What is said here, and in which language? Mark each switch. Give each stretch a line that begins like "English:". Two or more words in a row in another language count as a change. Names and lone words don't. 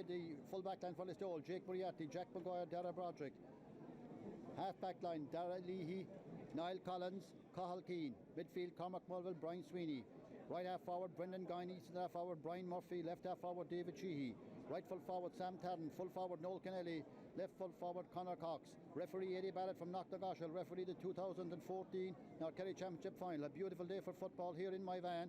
English: The full back line for Listowel, Jake Moriarty, Jack Maguire, Dara Broderick. Half back line, Dara Leahy, Niall Collins, Cathal Keane. Midfield, Cormac Mulville, Brian Sweeney. Right half forward, Brendan Guiney. Centre half forward, Brian Murphy. Left half forward, David Sheehy. Right full forward, Sam Tarrant. Full forward, Noel Kennelly. Left full forward, Conor Cox. Referee Eddie Barrett from Knocknagoshel. Referee the 2014 North-Kerry Championship final. A beautiful day for football here in my van.